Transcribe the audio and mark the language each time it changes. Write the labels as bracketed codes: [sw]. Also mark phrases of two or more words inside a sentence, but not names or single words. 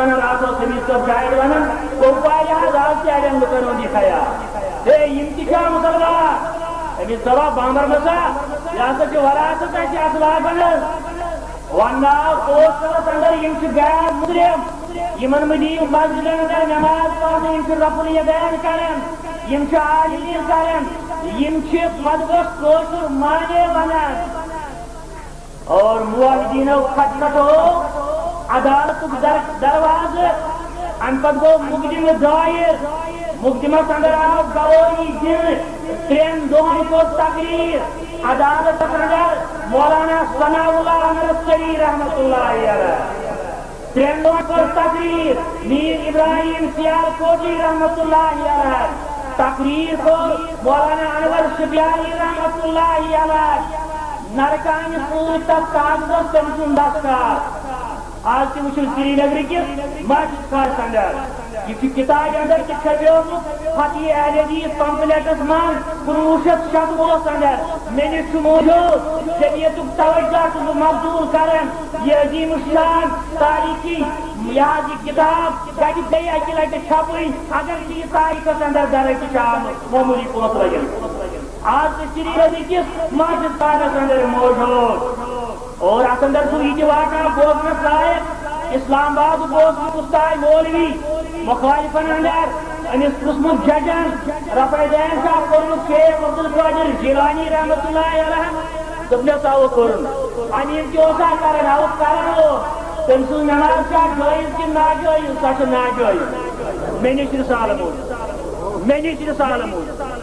[ks] ونان آسو سمیٖر صٲب شاید ونان کوپوارِ حظ آز تہِ اڑٮ۪ن لُکن ہُنٛد یہِ خیال ہے یِم تہِ چھا مُسلمان أمِس صبا بامبر مسا یہِ ہسا چھُ وراثت اَسہِ اسلافن وننہٕ آو پوسٹرس اندر یِم چھِ غیر مسلم یمن مہ دِیِو مسجدن اندر نماز پڑھنہٕ یِم چھِ رفع الیدین کران یِم چھِ عاجزی کران یِم چھِ مدبس کٲشُر معنی ونان اور موحدینو کھٹکھٹو عدالتُک دروازٕ امہِ پتہٕ گوٚو مقدمہٕ دٲیِر مقدمس اندر آو گوٲہی دِنہٕ 3 دۄہن کوٚر تقریر عدالتس اندر مولانا ثناء اللہ امرتسری [ar] رحمۃ اللہ علیہ [ks] 3 دۄہن کوٚر تقریر میر ابراہیم سیالکوٹی [ar] رحمۃ اللہ علیہ [ks] تقریر کوٚر مولانا انور شبیانی [ar] رحمۃ اللہ علیہ [ks] نرکانہِ سۭتۍ تتھ کاغذس تٔمۍ سُنٛد دستخط آج تہِ وٕچھِو سری نگر کِس مسجد خانس اندر یہ کتاب اندر تہِ چھپیومُت فتح اہل حدیث پمفلیٹس منٛز 1970 اندر مےٚ نِش چھُ موجوٗد شریعتُک توجہ چھُس بہٕ مبذول کران یہ عظیم الشان تاریخی یہ حظ یہ کتاب گژھِ بیٚیہِ اکہِ لٹہِ چھپٕنۍ اگر تہِ یہِ تاریخس اندر درج تہِ چھُ آمُت معموٗلی پونٛسہٕ لگن آج تہِ سری نگر کِس مسجد خانس اندر موجوٗد اور اتھ اندر چھُ یہِ تہِ واقعہ بوزنس لایق اسلام آباد اوسمُت اُستاد مولوی مخالفن اندر أمِس پرٛژھمُت ججن رفع الیدین چھا کوٚرمُت شیخ عبدالقادر جیلانی [ar] رحمۃ اللہ علیہ [ks] دوٚپنس اَوٕ کوٚرُن انیٖل تہِ اوسا کران اَوٕ کران اوس تٔمۍ سٕنٛز نماز چھا جٲیِز کِنہٕ ناجٲیِز سۄ چھِ ناجٲیِز مےٚ نِش رِسالہٕ موٗجوٗد مےٚ نِش رِسالہٕ موٗجوٗد